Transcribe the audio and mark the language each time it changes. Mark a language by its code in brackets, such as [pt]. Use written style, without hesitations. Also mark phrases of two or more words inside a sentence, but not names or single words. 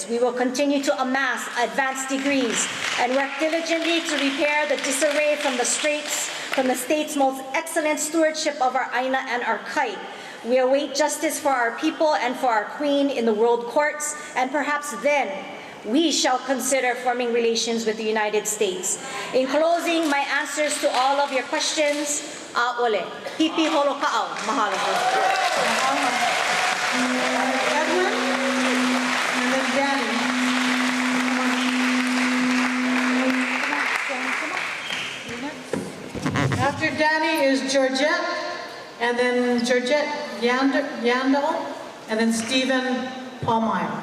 [en] We will continue to amass advanced degrees and work diligently to repair the disarray from the state's most excellent stewardship of our aina and our kai. We await justice for our people and for our queen in the world courts, and perhaps then we shall consider forming relations with the United States. In closing, my answers to all of your questions, [haw] a'ole. Pipi holo ka'au. Mahalo. [en] Edwin, and then Danny. After Danny is Georgette, and then Georgette Yandel, and then Stephen Palmeyer.